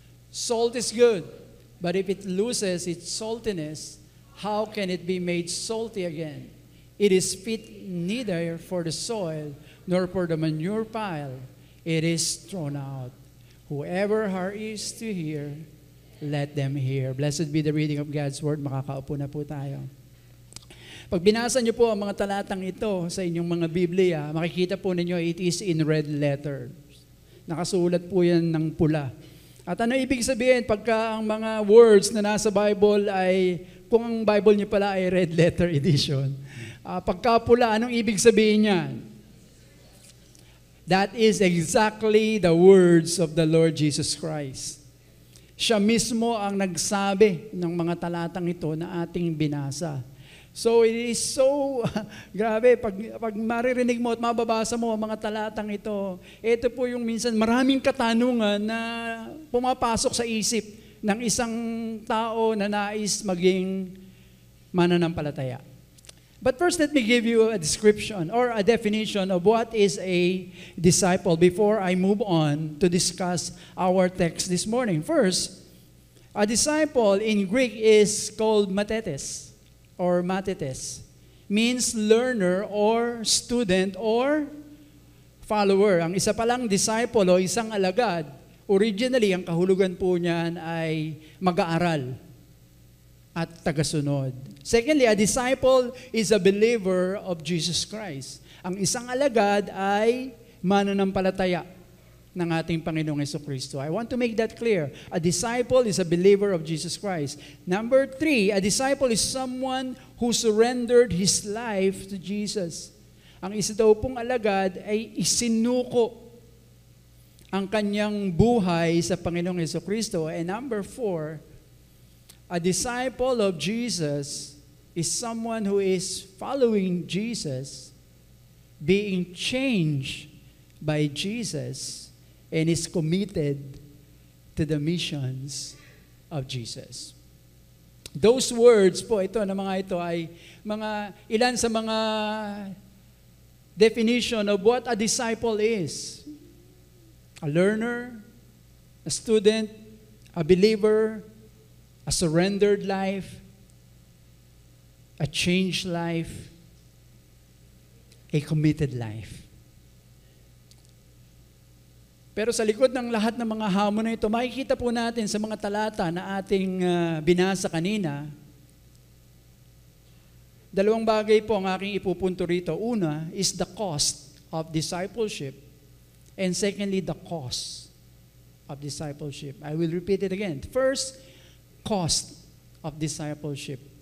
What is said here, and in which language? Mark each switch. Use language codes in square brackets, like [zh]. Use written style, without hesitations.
[en] Salt is good, but if it loses its saltiness, how can it be made salty again? It is fit neither for the soil nor for the manure pile. It is thrown out. Whoever is to hear, let them hear." Blessed be the reading of God's word. [tl] Makakaupo na po tayo. Pag binasa niyo po ang mga talatang ito sa inyong mga Biblia, makikita po ninyo [en] it is in red letters. [tl] Nakasulat po yan ng pula At ano ibig sabihin pagka ang mga words na nasa Bible ay, kung ang Bible niyo pala ay red letter edition, pagka pula, anong ibig sabihin niyan? [en] That is exactly the words of the Lord Jesus Christ. [tl] Siya mismo ang nagsabi ng mga talatang ito na ating binasa. [en] So it is so, [tl] grabe, pag maririnig mo at mababasa mo ang mga talatang ito po yung minsan maraming katanungan na pumapasok sa isip ng isang tao na nais maging mananampalataya. [en] But first, let me give you a description or a definition of what is a disciple before I move on to discuss our text this morning. First, a disciple in Greek is called matetes or matetes. Means learner or student or follower. [tl] Ang isa palang disciple o isang alagad, originally, ang kahulugan po niyan ay mag-aaral at tagasunod. [en] Secondly, a disciple is a believer of Jesus Christ. [tl] Ang isang alagad ay mananampalataya ng ating Panginoong Jesucristo. [en] I want to make that clear. A disciple is a believer of Jesus Christ. Number 3, a disciple is someone who surrendered his life to Jesus. [tl] Ang isa daw pong alagad ay isinuko ang kanyang buhay sa Panginoong Jesucristo. [en] And number 4, a disciple of Jesus is someone who is following Jesus, being changed by Jesus, and is committed to the missions of Jesus. [tl] Those words po, ito na mga ito ay mga ilan sa mga [en] definition of what a disciple is. A learner, a student, a believer, a surrendered life, a changed life, a committed life. [tl] Pero sa likod ng lahat ng mga hamon na ito, makikita po natin sa mga talata na ating binasa kanina, dalawang bagay po ang aking ipupunto rito. Una [en] is the cost of discipleship, and secondly, the cost of discipleship. I will repeat it again. First, cost of discipleship.